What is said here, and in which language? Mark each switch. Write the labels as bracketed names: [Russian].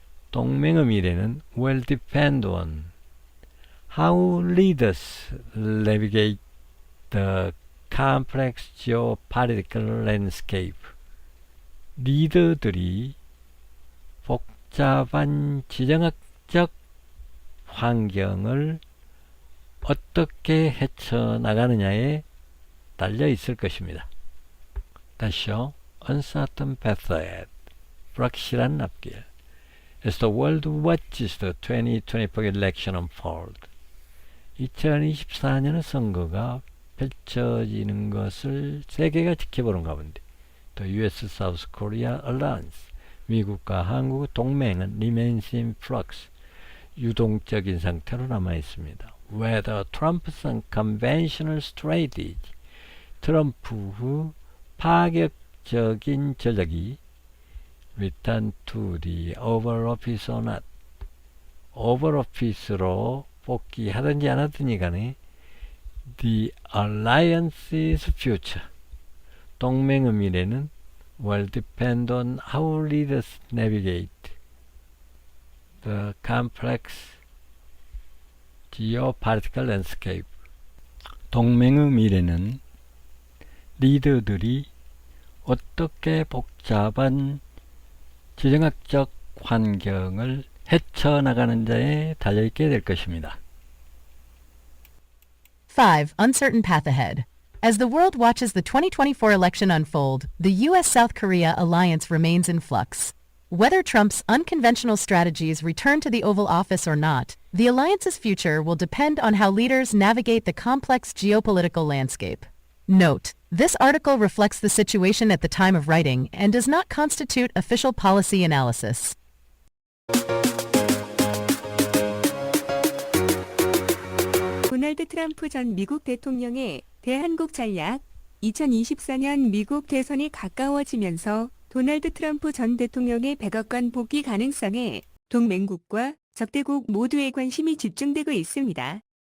[Korean] 동맹의 미래는 [English] will depend on how leaders navigate the complex geopolitical landscape. [Korean] 리더들이 복잡한 지정학적 환경을 어떻게 헤쳐나가느냐에 달려 있을 것입니다. 다시요. [English] Uncertain path ahead, [Korean] 불확실한 앞길. [English] As the world watches the 2024 election unfold, [Korean] 2024년의 선거가 펼쳐지는 것을 세계가 지켜보는 가운데 [English] The U.S.-South Korea Alliance, [Korean] 미국과 한국의 동맹은 [English] remains in flux, [Korean] 유동적인 상태로 남아있습니다. [English] Whether Trump's unconventional strategy, [Korean] 트럼프 후 파격적인 전략이 [English] return to the Oval Office or not. [Korean] Oval Office로 복귀하든지 안 하든지 간에 [English] the alliance's future, [Korean] 동맹의 미래는 [English] will depend on how leaders navigate the complex geopolitical landscape. [Korean] 동맹의 미래는 리더들이 어떻게 복잡한 지정학적 환경을 헤쳐나가는 자에 달려있게 될 것입니다. [English] 5. Uncertain path ahead. As the world watches the 2024 election unfold, the U.S.-South Korea alliance remains in flux. Whether Trump's unconventional strategies return to the Oval Office or not, the alliance's future will depend on how leaders navigate the complex geopolitical landscape. Note: this article reflects the situation at the time of writing and does not constitute official policy analysis. [Korean] 도널드 트럼프 전 미국 대통령의 대한국 전략. 2024년 미국 대선이 가까워지면서 도널드 트럼프 전 대통령의 백악관 복귀 가능성에 동맹국과 적대국 모두의 관심이 집중되고 있습니다.